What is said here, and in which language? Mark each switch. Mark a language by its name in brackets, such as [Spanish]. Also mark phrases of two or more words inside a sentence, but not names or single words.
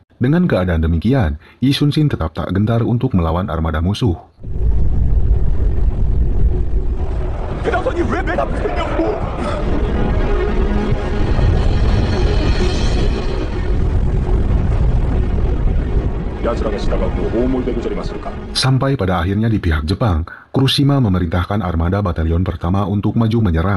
[Indonesian] Dengan keadaan demikian, Yi Sun-shin tetap tak gentar untuk melawan armada musuh. [Korean] 대장선이 왜 맨 앞에 있냐고! [Indonesian] Sampai pada akhirnya di pihak Jepang, Kuroshima memerintahkan armada batalion pertama untuk maju menyerang.